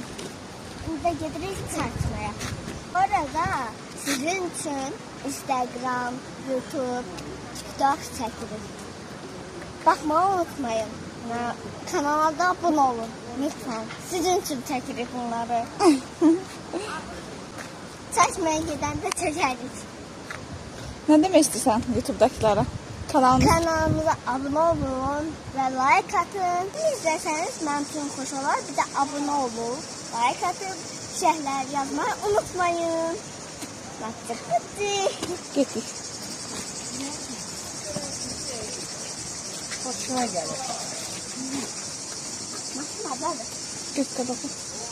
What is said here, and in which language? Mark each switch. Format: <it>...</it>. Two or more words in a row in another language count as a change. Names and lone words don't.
<tr>Şimdi de gideriz çarşıya. Orada sizin için Instagram, YouTube, TikTok çekilir. Bakmayı unutmayın. Kanalda abone olun. Lütfen. Sizin için çekilir bunları. Çeşmeye giden de çekeriz.</tr> <az>Nə demək istəyirsən YouTube'dakilərə?</az> <tr>Kanalımıza abone olun ve like atın.</tr> <az>İzlerseniz mənim üçün xoş olar.</az> <tr>Bir de abone olun, like atın, şeyler yazmayı unutmayın. Baktık bitti.</tr> <az>Getdik.</az> <tr>Hoşuma gelir. Nasıl haber?</tr> <az>Get qabaqı.</az>